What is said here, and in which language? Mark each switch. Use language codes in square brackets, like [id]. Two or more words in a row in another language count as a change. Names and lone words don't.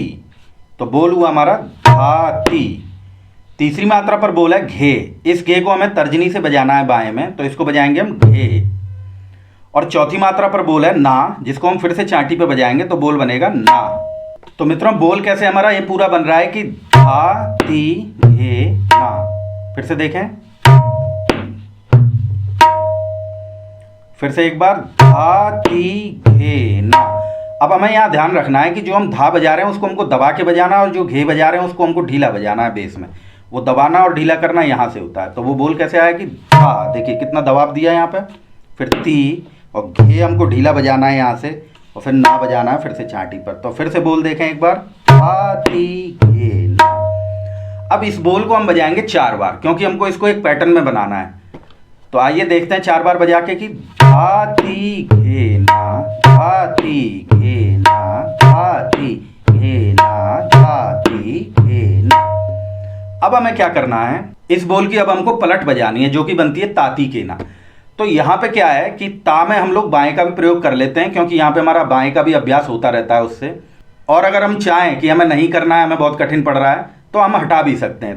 [hi] तो बोल हुआ हमारा धाती। तीसरी मात्रा पर बोल है घे। इस घे को हमें तर्जनी से बजाना है बाएं में, तो इसको बजाएंगे हम घे। और चौथी मात्रा पर बोल है ना, जिसको हम फिर से चांटी पे बजाएंगे तो बोल बनेगा ना। तो मित्रों, बोल कैसे हमारा ये पूरा बन रहा है कि धा ती घे ना। फिर से देखें, फिर से एक बार, धा ती घे ना। अब हमें यहाँ ध्यान रखना है कि जो हम धा बजा रहे हैं उसको हमको दबा के बजाना है, और जो घे बजा रहे हैं उसको हमको ढीला बजाना है बेस में। वो दबाना और ढीला करना यहाँ से होता है। तो वो बोल कैसे आया कि धा, देखिए कितना दबाव दिया यहाँ पे, फिर ती, और घे हमको ढीला बजाना है यहाँ से, और फिर ना बजाना है फिर से चांटी पर। तो फिर से बोल देखें एक बार, धा ती घे ना। अब इस बोल को हम बजाएंगे 4 बार, क्योंकि हमको इसको एक पैटर्न में बनाना है। तो आइए देखते हैं 4 बार बजा के कि धा ती घे ना, धा ती घे ना, धा ती घे ना, धा ती घे ना। अब हमें क्या करना है, इस बोल की अब हमको पलट बजानी है, जो कि बनती है ताती केना। तो यहाँ पे क्या है कि ता में हम लोग बाएं का भी प्रयोग कर लेते हैं, क्योंकि यहाँ पे हमारा बाएं का भी अभ्यास होता रहता है उससे। और अगर हम चाहें कि हमें नहीं करना है, हमें बहुत कठिन पड़ रहा है, तो हम हटा भी सकते हैं।